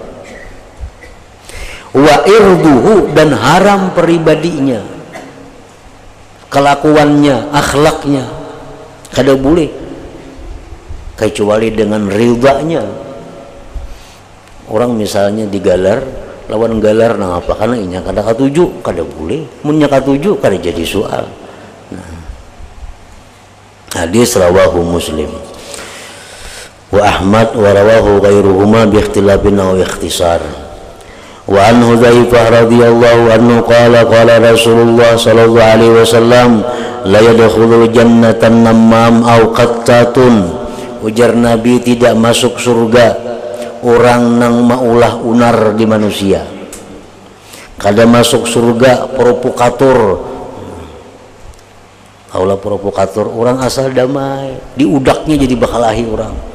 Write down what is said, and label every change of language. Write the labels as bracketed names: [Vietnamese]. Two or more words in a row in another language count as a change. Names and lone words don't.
[Arabic] وعرضه, [Indonesian] dan haram pribadinya, kelakuannya, akhlaknya, kada boleh kecuali dengan ridanya. [Banjar] Orang misalnya digalar, lawan galar nang apa karena inya kada katuju, kada boleh. Munnya katuju kada jadi soal. [Arabic] حديث رواه مسلم وأحمد ورواه غيرهما باختلاف أو اختصار. وعن حذيفة رضي الله عنه قال قال رسول الله صلى الله عليه وسلم لا يدخل الجنة نمام أو قتات. [Banjar] Ujar Nabi, tidak masuk surga orang nang maulah unar di manusia. Kada masuk surga provokator. Kaulah provokator, orang asal damai, diudaknya jadi bakalahi orang.